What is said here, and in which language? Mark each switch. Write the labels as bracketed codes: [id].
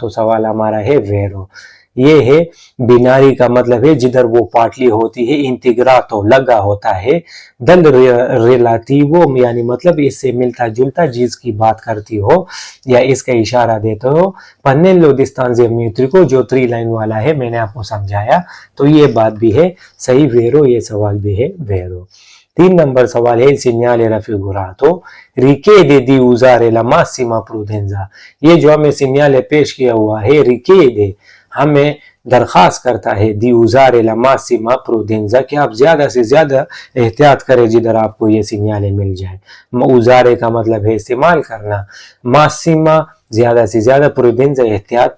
[hi] तो सवाल हमारा है वेरो। ये है बिनारी का मतलब है जिधर वो पाटली होती है, इंटीग्रातो लगा होता है, दल रिलेटिवो यानी मतलब इससे मिलता जुलता जिसकी बात करती हो या इसका इशारा देते हो, पन्नेलो डिस्टेंस मीट्रिको जो 3 लाइन वाला है, मैंने आपको समझाया। तो ये बात भी है सही वेरो, ये सवाल भी है वेरो। [it] 3 नंबर सवाल है सिग्नाले raffigurato richiede di usare la massima prudenza। [hi] ये जो हमें सिग्नाले पेश किया हुआ है, रिकेदे हमें दरखास्त करता है, [it] दी उजारे ला मासिमा प्रूडेंजा [hi] कि आप ज्यादा से ज्यादा एहतियात करें जिधर आपको ये सिग्नाले मिल जाए। उजारे का मतलब है इस्तेमाल करना, मासिमा ज्यादा से ज्यादा, प्रूडेंजा एहतियात।